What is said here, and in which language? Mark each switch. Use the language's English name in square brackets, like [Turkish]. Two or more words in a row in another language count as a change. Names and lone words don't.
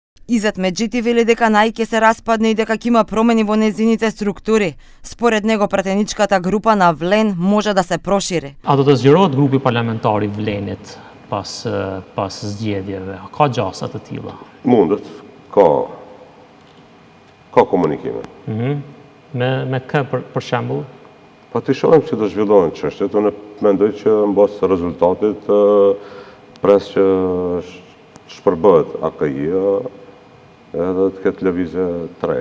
[Macedonian] Изет Меджити вели дека НАИ ќе се распадне и дека ќе има промени во нејзините структури. Според него пратеничката група на Влен може да се прошири. [Albanian] A do të zgjerohet grupi parlamentar I Vlenit pas zgjedhjeve? Ka gjasa të tilla? Mundet, ka komunikime. Me kë për shembull? Pa të shohim që të zhvillohen çështjet, unë mendoj që mbas rezultatit pres që shpërbëhet AKI-ja edhe të ketë lëvizje të reja.